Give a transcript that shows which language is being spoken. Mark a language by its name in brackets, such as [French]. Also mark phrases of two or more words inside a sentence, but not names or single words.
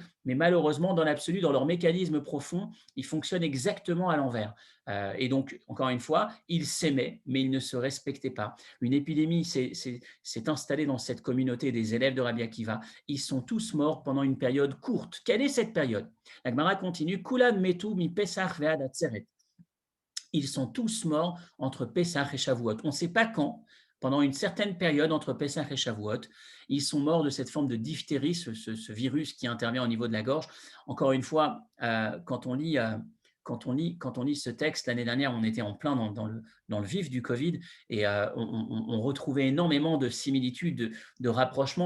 [French] Mais malheureusement, dans l'absolu, dans leur mécanisme profond, ils fonctionnent exactement à l'envers. Et donc, encore une fois, ils s'aimaient, mais ils ne se respectaient pas. Une épidémie s'est installée dans cette communauté des élèves de Rabbi Akiva. Ils sont tous morts pendant une période courte. Quelle est cette période? La Gemara continue, [Hebrew] כולן מתו מי פסח ועד עצרת. [French] Ils sont tous morts entre Pessah et Shavuot. On ne sait pas quand, pendant une certaine période entre Pessah et Shavuot, ils sont morts de cette forme de diphtérie, ce virus qui intervient au niveau de la gorge. Encore une fois, quand on lit ce texte, l'année dernière, on était en plein dans le vif du Covid et on retrouvait énormément de similitudes, de rapprochements.